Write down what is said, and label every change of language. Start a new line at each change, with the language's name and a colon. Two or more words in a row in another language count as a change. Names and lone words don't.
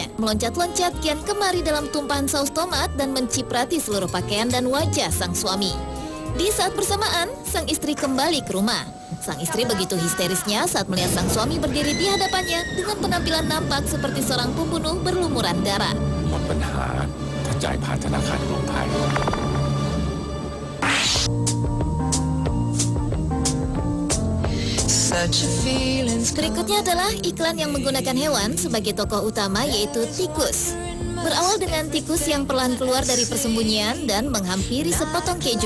Indonesian: Meloncat-loncat kian kemari dalam tumpahan saus tomat dan menciprati seluruh pakaian dan wajah sang suami. Di saat bersamaan, sang istri kembali ke rumah. Sang istri begitu histerisnya saat melihat sang suami berdiri di hadapannya dengan penampilan nampak seperti seorang pembunuh berlumuran darah.
Thai: หมดปัญหาถ้าจ่ายผ่านธนาคารกรุงไทย
Indonesian: Berikutnya adalah iklan yang menggunakan hewan sebagai tokoh utama, yaitu tikus. Berawal dengan tikus yang perlahan keluar dari persembunyian dan menghampiri sepotong keju.